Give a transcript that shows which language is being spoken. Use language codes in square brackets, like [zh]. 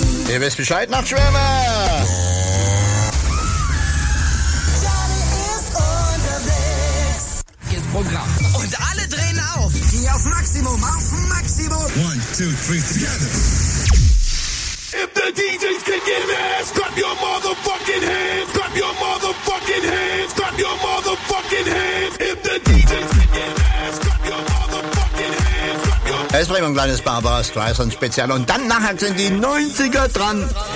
[de] Ihr wisst Bescheid, Nachtschwärmer! Programm. Und alle drehen auf. Geh auf Maximum, auf Maximum. [en] One, two, three, together. If the DJs can get ass, clap your motherfucking hands. Clap your motherfucking hands. Clap your motherfucking hands. If the DJs can get ass, clap your motherfucking hands. Clap your motherfucking hands. [de] Es bringt ein kleines Barbara Streisand Spezial. Und dann nachher sind die 90er dran.